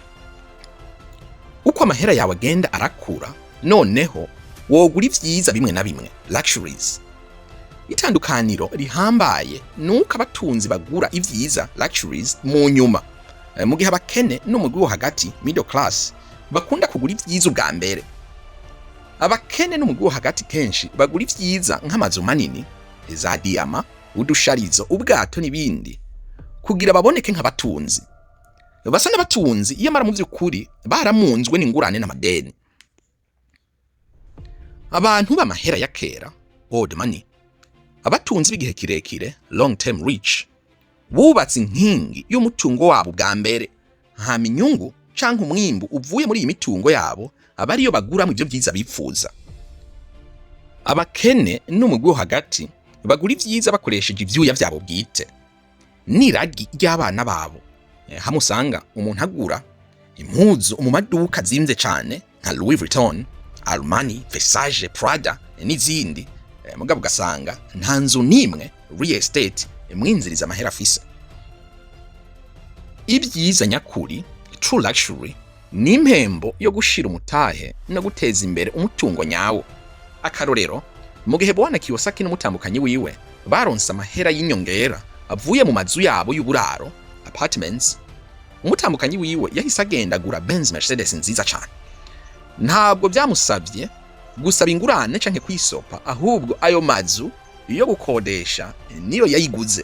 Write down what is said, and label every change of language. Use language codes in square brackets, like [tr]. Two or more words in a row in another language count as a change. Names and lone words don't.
[rn] Uko amahera yawe agenda arakura, noneho wogura ivyiza bimwe na bimwe, luxuries. Itandukaniro rihambaye nuko abatunzi bagura ivyiza, luxuries, mu nyuma, mu gihe abakene no mu rwego hagati, [en] middle class, [rn] bakunda kugura ivyiza ubwa mbere. Abakene no mu rwego hagati kenshi bagura ivyiza nk'amazu manini, za diyama, udusharizo, ubwato n'ibindi, kugira baboneke nk'abatunzi. Basa n'abatunzi iyamara mu vy'ukuri baramunzwe n'ingurane n'amadeni. Abantu b'amahera ya kera, [en] old money, [rn] abatunzi b'igihe kirekire, [en] long term rich, [rn] bubatse inkingi y'umutungo wabo bwa mbere, hama inyungu canke umwimbu uvuye muri iyi mitungo yabo aba ariyo bagura mu ivyo vyiza bipfuza. Abakene no mu rwego hagati bagura ivyiza bakoresheje ivyuya vyabo bwite, n'iragi ry'abana babo. Hamwe usanga umuntu agura impuzu mu maduka zimvye cane nka Louis Vuitton, Armani, Versace, Prada n'izindi, mugabo ugasanga nta nzu nimwe [en] real estate [rn] mwinziriza amahera afise. Ibyiza nyakuri, [en] true luxury, [rn] ni impembo yo gushira umutahe no guteza imbere umutungo nyawo. Akarorero, mu gihe Bwana Kiyosaki n'umutambukanyi wiwe baronse amahera y'inyongera avuye mu mazu yabo y'uburaro, apartments, umutambukanyi wiwe yahise agenda agura Benz Mercedes nziza cyane, ntabwo byamusabye gusaba ingurane canke kwisopa, ahubwo ayo mazu yo gukodesha niyo yayiguze.